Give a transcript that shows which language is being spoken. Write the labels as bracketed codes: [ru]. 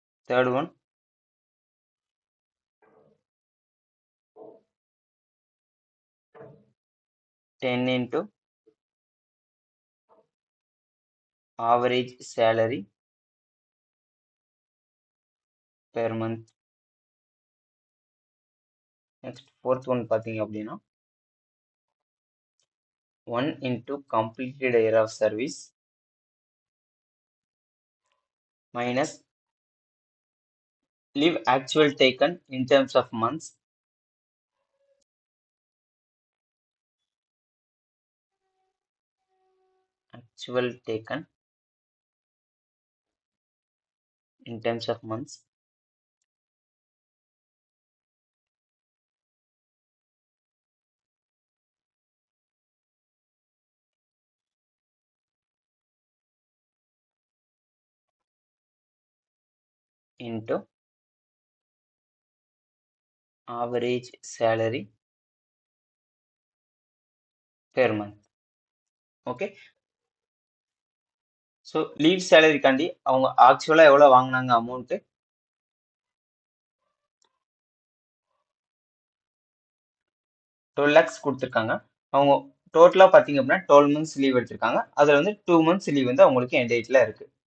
[en] Third one 10 into average salary per month. Next fourth one [ta] பார்த்தீங்க அப்படின்னா [en] 1 into completed year of service minus leave actual taken in terms of months. Actual taken in terms of months into average salary per month. [ta] Okay, so leave சேலரிக்காண்டி அவங்க ஆக்சுவலாக எவ்வளோ வாங்கினாங்க amount 12 lakhs கொடுத்துருக்காங்க. அவங்க டோட்டலாக பார்த்தீங்க அப்படின்னா 12 months லீவ் எடுத்திருக்காங்க. அதில் வந்து 2 months லீவ் வந்து அவங்களுக்கு என் டேட்டில் இருக்கு.